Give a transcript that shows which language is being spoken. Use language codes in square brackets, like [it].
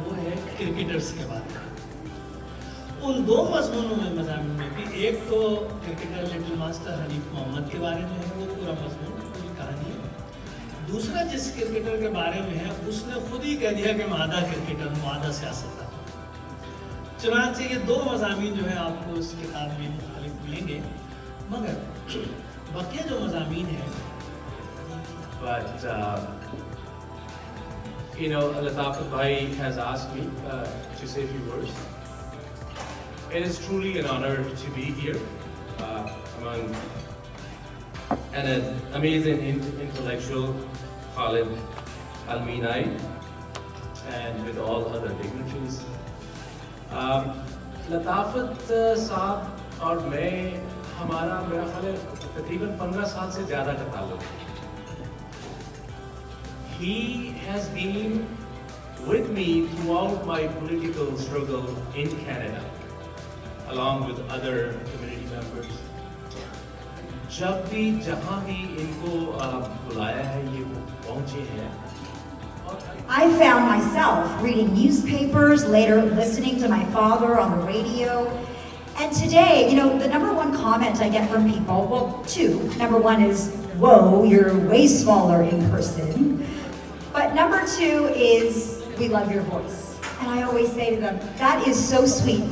[ur] وہ ہے کرکٹرز کے بارے میں. ان 2 مضامین میں بھی ایک تو کرکٹر لٹل ماسٹر حنیف محمد کے بارے میں ہے, وہ پورا مضمون پوری کہانی ہے. دوسرا جس کرکٹر کے بارے میں ہے اس نے خود ہی کہہ دیا کہ میں آدھا کرکٹر ہوں آدھا سیاستدان. چنانچہ یہ 2 مضامین جو ہیں آپ کو اس کتاب میں مختلف ملیں گے, مگر بقیہ جو مضامین ہیں [en] But Latafat Bhai has asked me to say a few words. It is truly an honor to be here among an amazing intellectual, Khalid Al-Minai, and with all other dignitaries. [ur] Latafat صاحب اور میں ہمارا میرا خیال ہے تقریباً 15 سال سے زیادہ کا تعلق ہے. [en] He has been with me throughout my political struggle in Canada, along with other community members. [ur] جب بھی جہاں بھی ان کو بلایا ہے یہ پہنچے ہیں. [en] I found myself reading newspapers, later listening to my father on the radio. And today, the number one comment I get from people, well, 2. Number 1 is, whoa, you're way smaller in person. But number 2 is, we love your voice. And I always say to them, that is so sweet.